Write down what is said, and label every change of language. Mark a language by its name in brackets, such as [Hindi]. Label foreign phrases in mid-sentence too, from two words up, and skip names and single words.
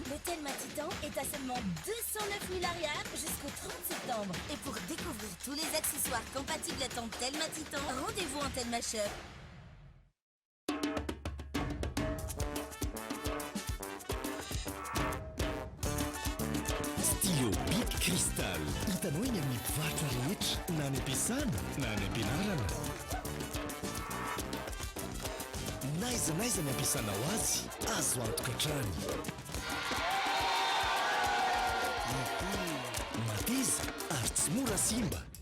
[French] Le Telma Titan est à seulement 209 000 arias jusqu'au 30 septembre. Et pour découvrir tous les accessoires compatibles à ton Telma Titan, rendez-vous en Telma Shop. Stylo Bic Cristal. [Malagasy] Hitanao eny amin'ny mpivarotra rehetra na any am-piasana na any am-pianarana. Naiza ny ampiasanao azy, azo antoka hatrany. Mateza ary tsy mora simba.